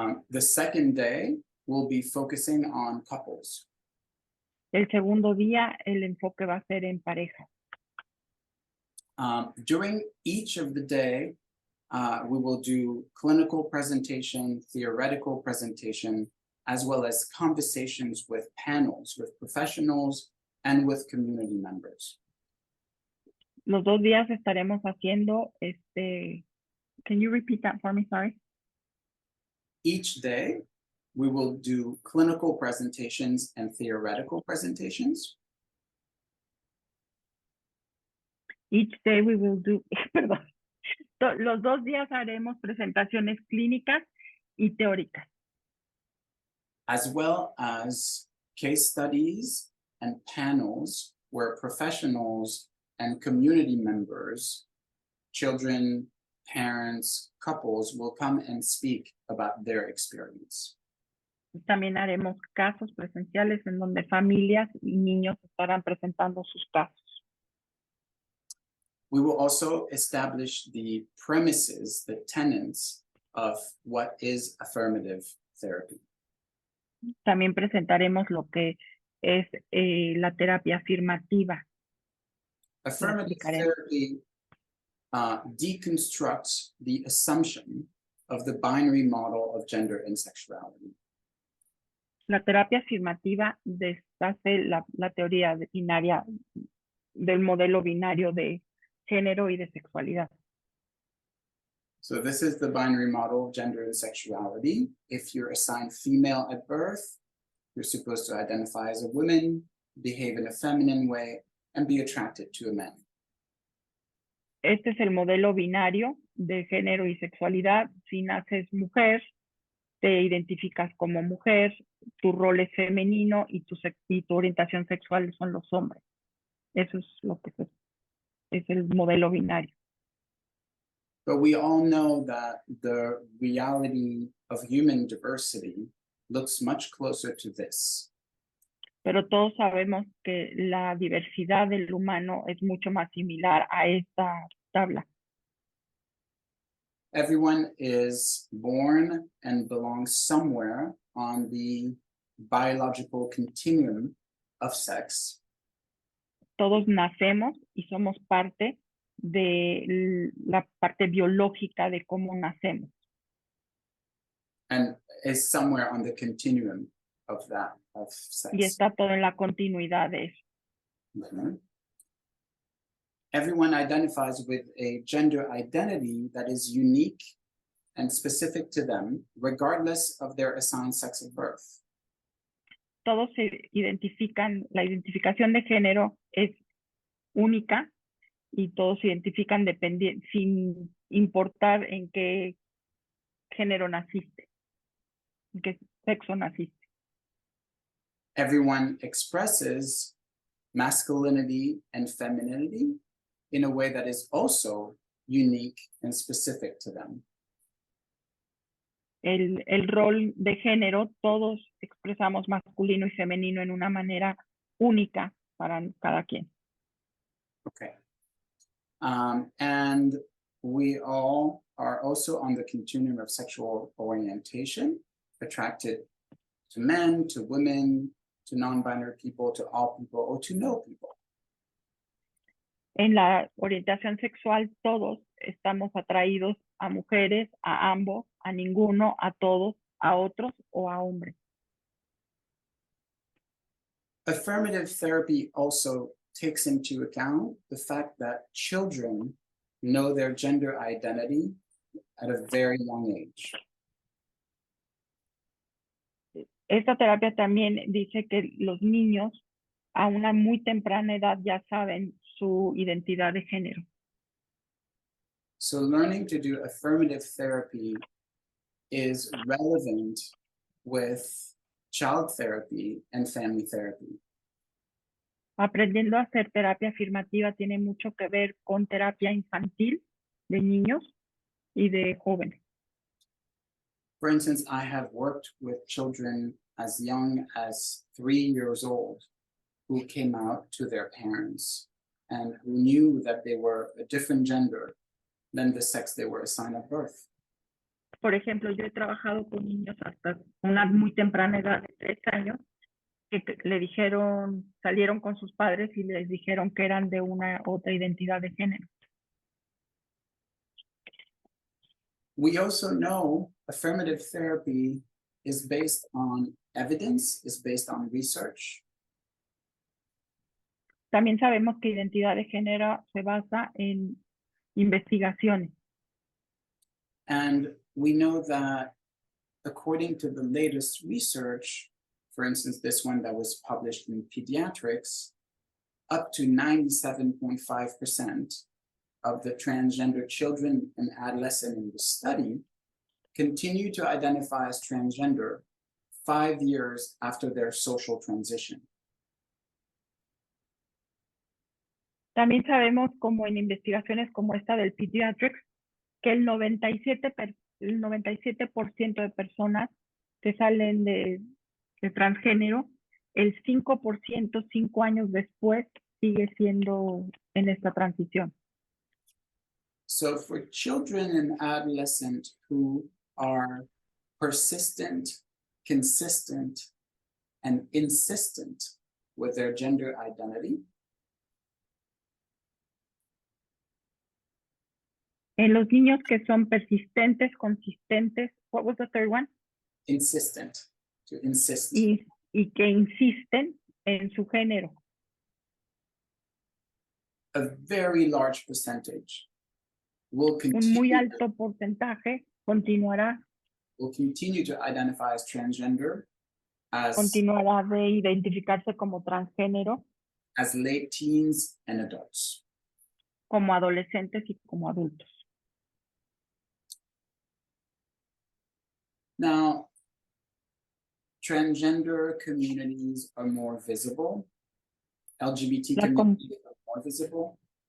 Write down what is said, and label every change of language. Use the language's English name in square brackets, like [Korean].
[English] The second day, we'll be focusing on couples. [Spanish] El segundo día, el enfoque va a ser en parejas. [English] During each of the day, we will do clinical presentation, theoretical presentation, as well as conversations with panels, with professionals, and with community members. [Spanish] Los 2 días estaremos haciendo, [English] can you repeat that for me, sorry? Each day, we will do clinical presentations and theoretical presentations. Each day we will do, [Spanish] perdón. Los 2 días haremos presentaciones clínicas y teóricas. [English] As well as case studies and panels where professionals and community members, children, parents, couples will come and speak about their experience. [Spanish] También haremos casos presenciales en donde familias y niños estarán presentando sus casos. [English] We will also establish the premises, the tenets of what is affirmative therapy. [Spanish] También presentaremos lo que es la terapia afirmativa. [English] Affirmative therapy deconstructs the assumption of the binary model of gender and sexuality. [Spanish] La terapia afirmativa deshace la teoría binaria del modelo binario de género y de sexualidad. [English] So this is the binary model of gender and sexuality. If you're assigned female at birth, you're supposed to identify as a woman, behave in a feminine way, and be attracted to a man. [Spanish] Este es el modelo binario de género y sexualidad. Si naces mujer, te identificas como mujer, tu rol es femenino y tu orientación sexual son los hombres. Eso es lo que es el modelo binario. [English] But we all know that the reality of human diversity looks much closer to this. [Spanish] Pero todos sabemos que la diversidad del humano es mucho más similar a esta tabla. [English] Everyone is born and belongs somewhere on the biological continuum of sex. [Spanish] Todos nacemos y somos parte de la parte biológica de cómo nacemos. [English] And is somewhere on the continuum of that, of sex. [Spanish] Y está todo en la continuidad de eso. Mhm. [English] Everyone identifies with a gender identity that is unique and specific to them, regardless of their assigned sex at birth. [Spanish] Todos se identifican, la identificación de género es única y todos se identifican sin importar en qué género naciste, en qué sexo naciste. [English] Everyone expresses masculinity and femininity in a way that is also unique and specific to them. [Spanish] El rol de género, todos expresamos masculino y femenino en una manera única para cada quien. Okay. [English] And we all are also on the continuum of sexual orientation, attracted to men, to women, to non-binary people, to all people, or to no people. [Spanish] En la orientación sexual, todos estamos atraídos a mujeres, a ambos, a ninguno, a todos, a otros o a hombres. [English] Affirmative therapy also takes into account the fact that children know their gender identity at a very young age. [Spanish] Esta terapia también dice que los niños a una muy temprana edad ya saben su identidad de género. [English] So learning to do affirmative therapy is relevant with child therapy and family therapy. [Spanish] Aprendiendo a hacer terapia afirmativa tiene mucho que ver con terapia infantil de niños y de jóvenes. [English] For instance, I have worked with children as young as 3 years old who came out to their parents and who knew that they were a different gender than the sex they were assigned at birth. [Spanish] Por ejemplo, yo he trabajado con niños hasta una muy temprana edad de 3 años que le dijeron, salieron con sus padres y les dijeron que eran de una otra identidad de género. [English] We also know affirmative therapy is based on evidence, is based on research. [Spanish] También sabemos que identidad de género se basa en investigaciones. [English] And we know that according to the latest research, for instance, this one that was published in Pediatrics, up to 97.5% of the transgender children and adolescents in the study continue to identify as transgender 5 years after their social transition. [Spanish] También sabemos, como en investigaciones como esta del Pediatrics, que el 97% de personas que salen de transgénero, el 5% 5 años después sigue siendo en esta transición. [English] So for children and adolescents who are persistent, consistent, and insistent with their gender identity, [Spanish] En los niños que son persistentes, consistentes, [English] what was the third one? insistent. to insist. [Spanish] y que insisten en su género. [English] A very large percentage will [Spanish] Un muy [English] continue, [Spanish] alto porcentaje continuará [English] to identify as transgender, [Spanish] continuará de identificarse como transgénero, [English] as late teens and adults. [Spanish] como adolescentes y como adultos. [English] Now, transgender communities are more visible. LGBT communities are more visible.